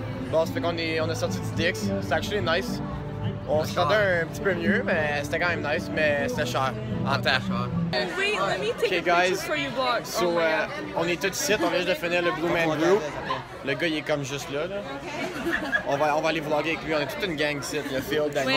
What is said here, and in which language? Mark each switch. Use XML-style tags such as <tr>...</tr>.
<fr>Bon, ça fait qu'on a sorti du Dick's. C'est actually nice. On se rendait un petit peu mieux, mais c'était quand même nice, mais c'était cher en temps.</fr> <en>Wait, let me take a picture for you, vlog.</en> <fr>So, on est tous ici, on vient juste de finir le Blue Man Group. Le gars, il est comme juste là. On va aller vlogger avec lui, on est toute une gang ici. Il y a Phil, Daniel.</fr>